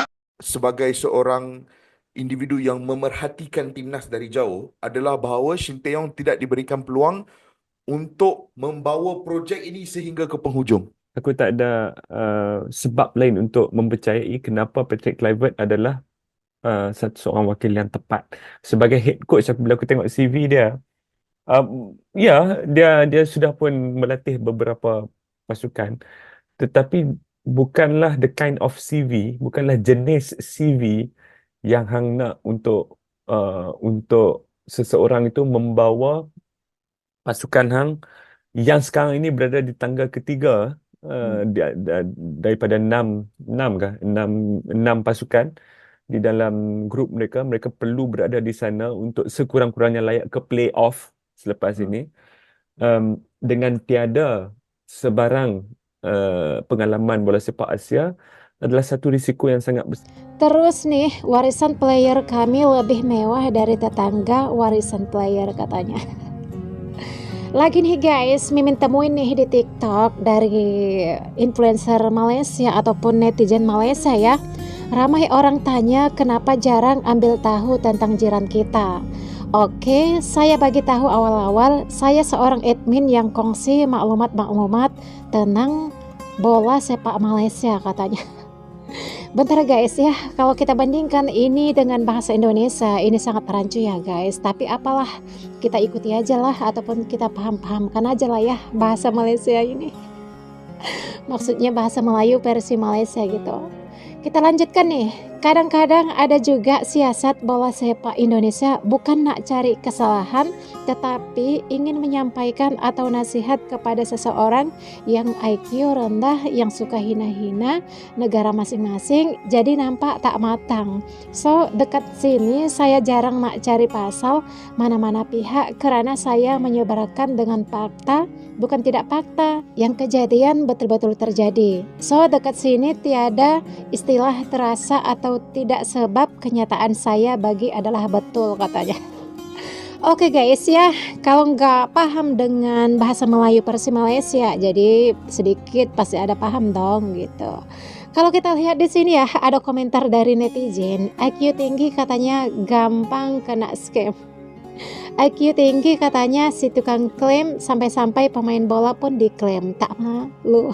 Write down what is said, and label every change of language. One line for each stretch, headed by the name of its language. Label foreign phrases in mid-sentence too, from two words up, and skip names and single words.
Malay: Sebagai seorang individu yang memerhatikan timnas dari jauh adalah bahawa Sintayong tidak diberikan peluang untuk membawa projek ini sehingga ke penghujung. Aku tak ada sebab lain untuk mempercayai kenapa Patrick Kluivert adalah seorang wakil yang tepat. Sebagai
English: head coach,
Malay: bila aku tengok CV dia, dia sudah pun melatih beberapa pasukan, tetapi bukanlah
English: the kind of CV,
Malay: bukanlah jenis CV yang hang nak untuk seseorang itu membawa pasukan hang yang sekarang ini berada di tangga ketiga daripada enam pasukan di dalam grup mereka. Mereka perlu berada di sana untuk sekurang-kurangnya layak ke play-off selepas ini, dengan tiada sebarang pengalaman bola sepak Asia adalah satu risiko yang sangat besar.
Indonesian: Terus nih, warisan player kami lebih mewah dari tetangga warisan player katanya. Lagi nih guys, Mimin temuin nih di TikTok dari influencer Malaysia ataupun netizen Malaysia ya.
Malay: Ramai orang tanya kenapa jarang ambil tahu tentang jiran kita. Oke, saya bagi tahu awal-awal, saya seorang admin yang kongsi maklumat-maklumat tentang bola sepak Malaysia katanya.
Indonesian: Bentar guys ya, kalau kita bandingkan ini dengan bahasa Indonesia, ini sangat rancu ya guys. Tapi apalah, kita ikuti aja lah, ataupun kita paham-pahamkan aja lah ya bahasa Malaysia ini. Maksudnya bahasa Melayu versi Malaysia gitu.
Malay: Kita lanjutkan nih. Kadang-kadang ada juga siasat bola sepak Indonesia bukan nak cari kesalahan, tetapi ingin menyampaikan atau nasihat kepada seseorang yang IQ rendah, yang suka hina-hina negara masing-masing, jadi nampak tak matang. So, dekat sini saya jarang nak cari pasal mana-mana pihak karena saya menyebarkan dengan fakta, bukan tidak fakta, yang kejadian betul-betul terjadi. So, dekat sini tiada istilah terasa atau tidak, sebab kenyataan saya bagi adalah betul, katanya.
Indonesian: Oke guys ya, kalau nggak paham dengan bahasa Melayu versi Malaysia, jadi sedikit pasti ada paham dong gitu. Kalau kita lihat di sini ya, ada komentar dari netizen, IQ tinggi katanya gampang kena scam. IQ tinggi katanya si tukang klaim, sampai-sampai pemain bola pun diklaim, tak malu.